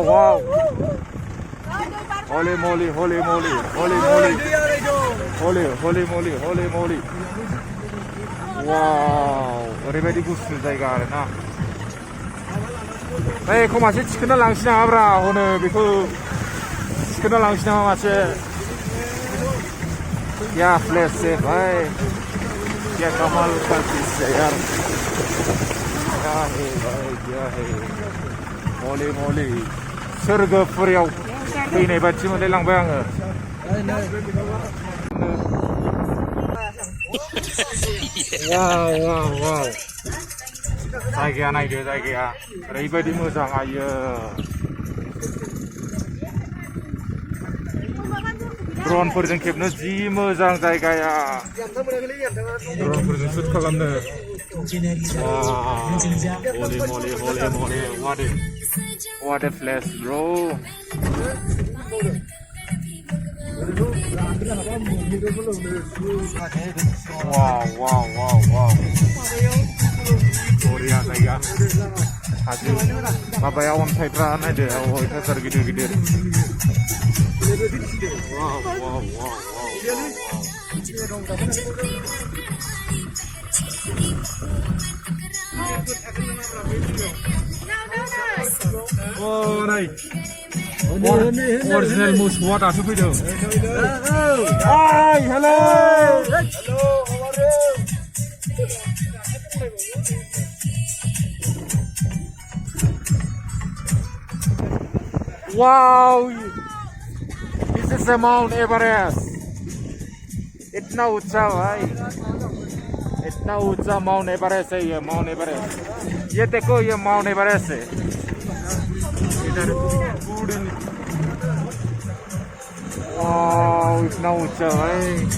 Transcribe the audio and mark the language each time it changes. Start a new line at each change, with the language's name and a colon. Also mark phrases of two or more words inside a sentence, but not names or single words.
Bodo: हलि मलि वाव ओरैबायदि गुसु जायगा आरोना बेखौ मासे थिखोना लांसै नामाब्रा हनो बेखौ थिखोना लांसै नामा मासे
Hindi: क्या प्लेस है भाई क्या कमाल का चीज है यार क्या है भाई क्या है
Bodo: मलि सोरगोफुरियाव फैनाय बादि मोनलायलांबाय आङो वाव जायगाया नायदो जायगाया ओरैबायदि मोजां आयो ड्रनफोरजों खेबनो जि मोजां जायगाया ड्रनफोरजों शुट खालामनो
English: हलि what a place bro
Bodo: wow Korea जायगा हाजो माबाया अन्थाइफ्रा नायदो अन्थाइफोर गिदिर wow नाय original मोसौआ दासो फैदों
English: hi hello wow this is the Mount
Hindi: Everest इतना ऊंचा भाई इतना ऊंचा माउंट एवरेस्ट है ये माउंट एवरेस्ट ये देखो ये माउंट एवरेस्ट है इधर वाव इतना ऊंचा भाई